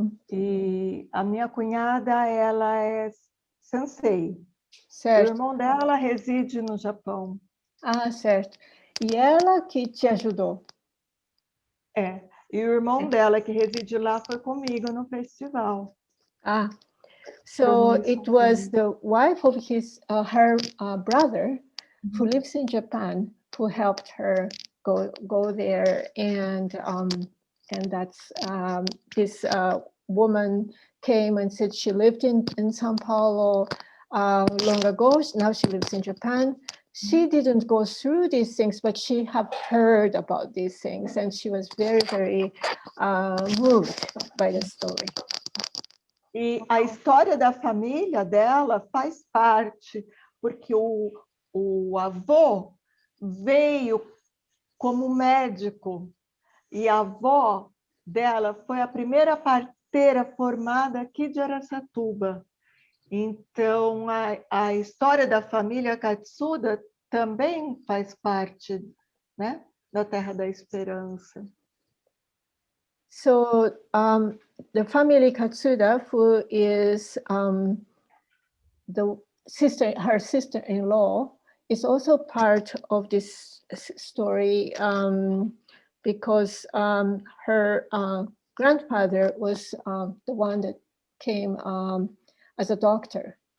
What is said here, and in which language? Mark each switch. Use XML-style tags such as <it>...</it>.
<pt>E a minha cunhada, ela é sensei. Certo. O irmão dela reside no Japão. Ah, certo. E ela que te ajudou? E o irmão dela, que reside lá, foi comigo no festival.</pt> <en>So it was the wife of her brother, who lives in Japan, who helped her go there, and that's this woman came and said she lived in São Paulo long ago. Now she lives in Japan. She didn't go through these things, but she had heard about these things, and she was very, very moved by the story.</en> <pt>E a história da família dela faz parte, porque o avô veio como médico, e a avó dela foi a primeira parteira formada aqui de Araçatuba. Então, a história da família Katsuda também faz parte, né, da Terra da Esperança.</pt> <en>So the family Katsuda, who is her sister-in-law, is also part of this story because her grandfather was the one that came as a doctor.</en>